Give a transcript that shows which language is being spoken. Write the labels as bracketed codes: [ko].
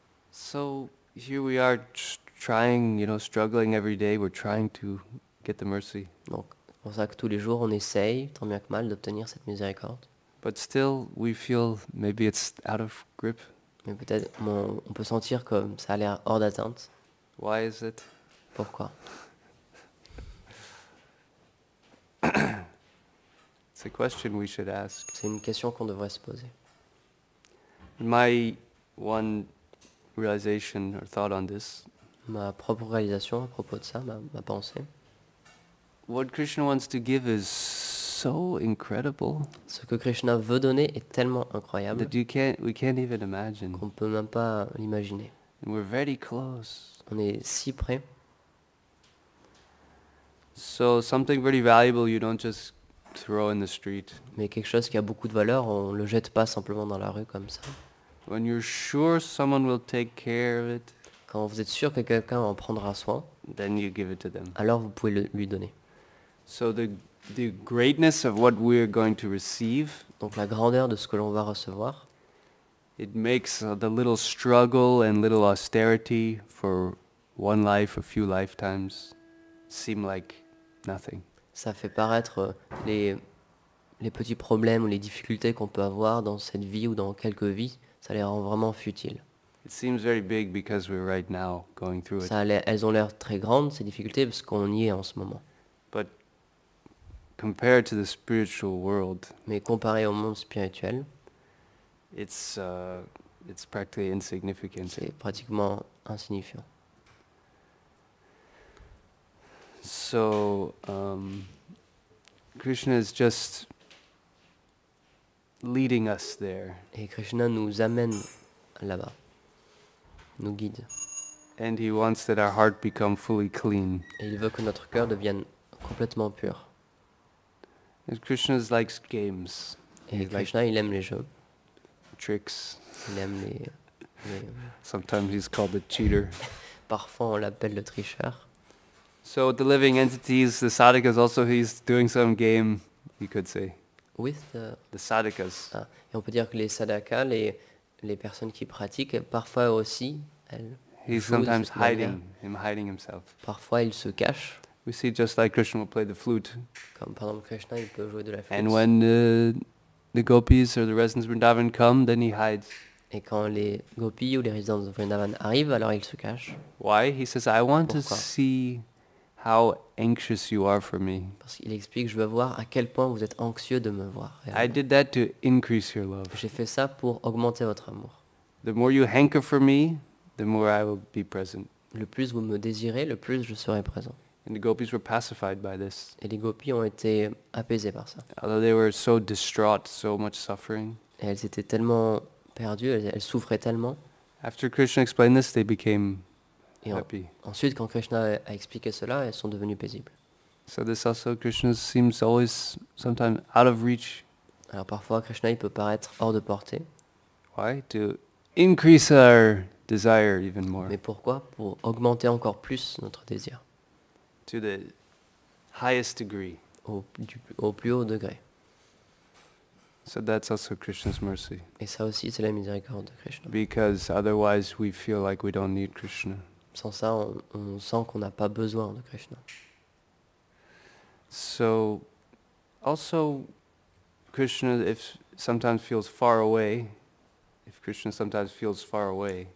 [en] So here we are trying, struggling every day. We're trying to get the mercy. [fr] Donc c'est pour ça que tous les jours on essaye, tant bien que mal, d'obtenir cette miséricorde. [en] But still, we feel maybe it's out of grip. [fr] Mais peut-être on peut sentir que ça a l'air hors d'atteinte. [en] Why is it? [fr] Pourquoi? [en] It's a question we should ask. [fr] C'est une question qu'on devrait se poser. [en] My one realization or thought on this, [fr] Ma propre réalisation à propos de ça, ma pensée, [en] what Krishna wants to give is so incredible [fr] ce que Krishna veut donner est tellement incroyable [en] that we can't even imagine. [fr] qu'on ne peut même pas l'imaginer. [en] And we're very close. [fr] On est si près. [en] So something very valuable you don't just throw in the street. [fr] Mais quelque chose qui a beaucoup de valeur, on ne le jette pas simplement dans la rue comme ça. [en] When you're sure someone will take care of it, [fr] Quand vous êtes sûr que quelqu'un en prendra soin, [en] then you give it to them. [fr] alors vous pouvez lui donner. [en] So the greatness of what we're going to receive, [fr] Donc la grandeur de ce que l'on va recevoir, [en] it makes the little struggle and little austerity for one life, a few lifetimes, seem like nothing. [fr] ça fait paraître les petits problèmes ou les difficultés qu'on peut avoir dans cette vie ou dans quelques vies, ça les rend vraiment futiles. [en] It seems very big because we're right now going through it. [fr] Elles ont l'air très grandes, ces difficultés, parce qu'on y est en ce moment. [en] But compared to the spiritual world, [fr] Mais comparé au monde spirituel, [en] it's practically insignificant. [fr] c'est pratiquement insignifiant. [en] So Krishna is just leading us there. [fr] Et Krishna nous amène là-bas, nous guide. [en] And he wants that our heart become fully clean. [fr] Et il veut que notre cœur devienne complètement pur. [en] And Krishna likes games, [fr] Et Krishna, il aime les jeux, [en] tricks. [fr] il aime les... [en] Sometimes he's called a cheater. [fr] Parfois, on l'appelle le tricheur. [en] So the living entities, the sadhakas also, he's doing some game, you could say. With the... The sadhakas. [fr] Ah, et on peut dire que les sadhakas, les personnes qui pratiquent, parfois aussi, elles [en] He's [fr] jouent de [en] sometimes [fr] cette manière. [en] hiding himself. [fr] Parfois, ils se cachent. [en] We see just like Krishna will play the flute. [fr] Comme par exemple Krishna, il peut jouer de la flûte. [en] And when the gopis or the residents of Vrindavan come, then he hides. [fr] Et quand les gopis ou les résidents de Vrindavan arrivent, alors il se cache. [en] Why? He says, I want to [fr] Pourquoi? [en] see how anxious you are for me. [fr] Parce qu'il explique, je veux voir à quel point vous êtes anxieux de me voir. [en] I did that to increase your love. [fr] J'ai fait ça pour augmenter votre amour. [en] The more you hanker for me, the more I will be present. [fr] Le plus vous me désirez, le plus je serai présent. [en] And the gopis were pacified by this. [fr] Et les gopis ont été apaisés par ça. [en] Although they were so distraught, so much suffering. [fr] Et elles étaient tellement perdues, elles souffraient tellement. [en] After Krishna explained this, they became [fr] Et [en] happy. [fr] ensuite, quand Krishna a expliqué cela, elles sont devenues paisibles. [en] So this also, Krishna seems always sometimes out of reach. [fr] Alors parfois, Krishna il peut paraître hors de portée. [en] Why? To increase our desire even more. [fr] Mais pourquoi? Pour augmenter encore plus notre désir. To the highest degree. Au plus haut degré. So that's also Krishna's mercy. Et ça aussi, c'est la miséricorde de Krishna. Because otherwise we feel like we don't need Krishna. Sans ça, on sent qu'on n'a pas besoin de Krishna. [en] So, also, Krishna, if sometimes feels far away, if Krishna sometimes feels far away,